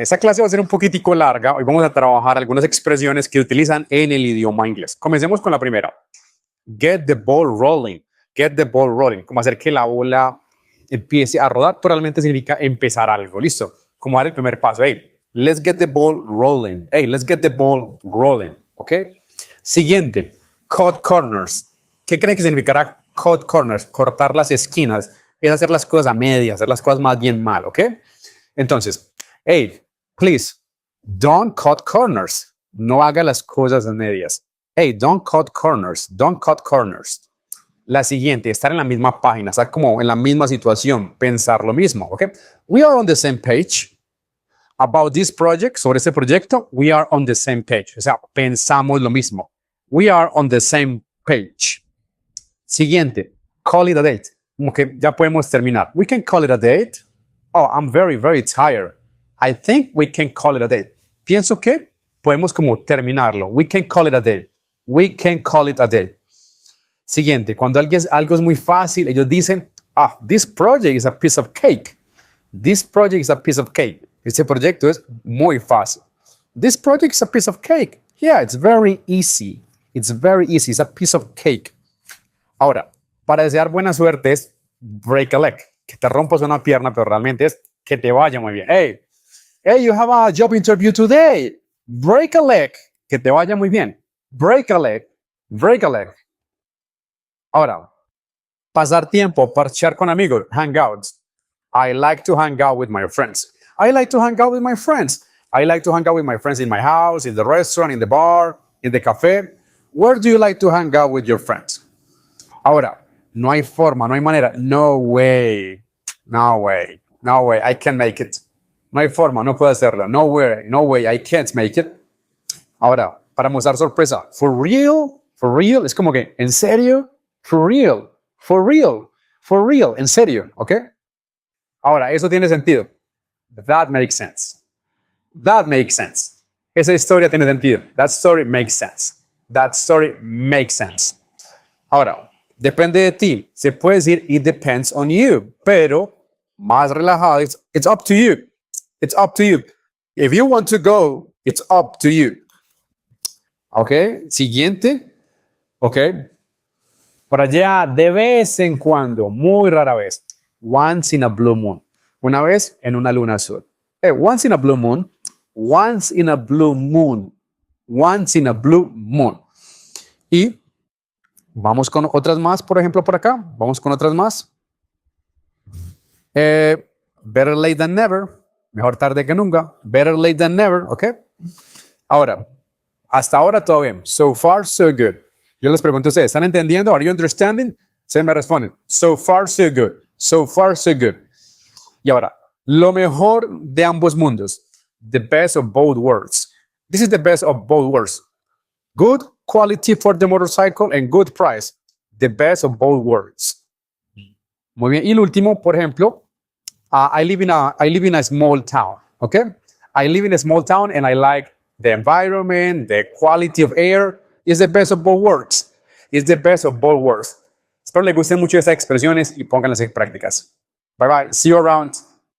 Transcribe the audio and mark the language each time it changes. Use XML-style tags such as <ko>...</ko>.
<es>Esta clase va a ser un poquitico larga. Hoy vamos a trabajar algunas expresiones que utilizan en el idioma inglés. Comencemos con la primera.</es> <en>Get the ball rolling. Get the ball rolling.</en> <es>Como hacer que la bola empiece a rodar. Probablemente significa empezar algo. ¿Listo? Como dar el primer paso.</es> <en>Hey, let's get the ball rolling. Hey, let's get the ball rolling.</en> <es>¿Ok? Siguiente.</es> <en>Cut corners.</en> <es>¿Qué creen que significará</es> <en>cut corners?</en> <es>Cortar las esquinas. Es hacer las cosas a medias, hacer las cosas más bien mal. ¿Ok?</es> <en>Entonces, hey, please, don't cut corners.</en> <es>No haga las cosas a medias.</es> <en>Hey, don't cut corners. Don't cut corners.</en> <es>La siguiente, estar en la misma página, estar como en la misma situación, pensar lo mismo, ¿ok?</es> <en>We are on the same page about this project.</en> <es>Sobre este proyecto,</es> <en>we are on the same page.</en> <es>O sea, pensamos lo mismo.</es> <en>We are on the same page. Siguiente, call it a date.</en> <es>Como que ya podemos terminar.</es> <en>We can call it a date. Oh, I'm very, very tired. I think we can call it a day.</en> <es>Pienso que podemos como terminarlo.</es> <en>We can call it a day. We can call it a day.</en> <es>Siguiente, cuando algo es muy fácil, ellos dicen,</es> <en>this project is a piece of cake. This project is a piece of cake.</en> <es>Este proyecto es muy fácil.</es> <en>This project is a piece of cake. Yeah, it's very easy. It's very easy. It's a piece of cake.</en> <es>Ahora, para desear buena suerte es</es> <en>break a leg.</en> <es>Que te rompas una pierna, pero realmente es que te vaya muy bien.</es> <en>Hey, you have a job interview today. Break a leg.</en> <es>Que te vaya muy bien.</es> <en>Break a leg. Break a leg.</en> <es>Ahora, pasar tiempo, parchear con amigos, hangouts.</es> <en>I like to hang out with my friends. I like to hang out with my friends. I like to hang out with my friends in my house, in the restaurant, in the bar, in the cafe. Where do you like to hang out with your friends?</en> <es>Ahora, no hay forma, no hay manera.</es> <en>No way. No way. No way. I can't make it.</en> <es>No hay forma, no puedo hacerlo.</es> <en>No way. No way. I can't make it.</en> <es>Ahora, para mostrar sorpresa.</es> <en>For real. For real.</en> <es>Es como que, ¿en serio?</es> <en>For real. For real. For real.</en> <es>En serio. ¿Ok? Ahora, eso tiene sentido.</es> <en>That makes sense. That makes sense.</en> <es>Esa historia tiene sentido.</es> <en>That story makes sense. That story makes sense.</en> <es>Ahora, depende de ti. Se puede decir</es> <en>it depends on you,</en> <es>pero más relajado,</es> <en>it's up to you. It's up to you. If you want to go, it's up to you.</en> <es>Ok, siguiente. Ok. Por allá, de vez en cuando, muy rara vez.</es> <en>Once in a blue moon.</en> <es>Una vez en una luna azul.</es> <en>Once in a blue moon. Once in a blue moon. Once in a blue moon.</en> <es>Y vamos con otras más, por ejemplo, por acá. Vamos con otras más.</es> <en>Better late than never.</en> <es>Mejor tarde que nunca.</es> <en>Better late than never.</en> <es>¿Ok? Ahora, hasta ahora todo bien.</es> <en>So far, so good.</en> <es>Yo les pregunto a ustedes, ¿están entendiendo?</es> <en>Are you understanding?</en> <es>Se me responden.</es> <en>So far, so good. So far, so good.</en> <es>Y ahora, lo mejor de ambos mundos.</es> <en>The best of both worlds. This is the best of both worlds. Good quality for the motorcycle and good price. The best of both worlds.</en> <es>Muy bien. Y el último, por ejemplo,</es> <en>I live in a small town. Okay? I live in a small town and I like the environment, the quality of air. It's the best of both worlds. It's the best of both worlds.</en> <es>Espero les gusten mucho estas expresiones y pónganlas en prácticas.</es> <en>Bye bye. See you around.</en>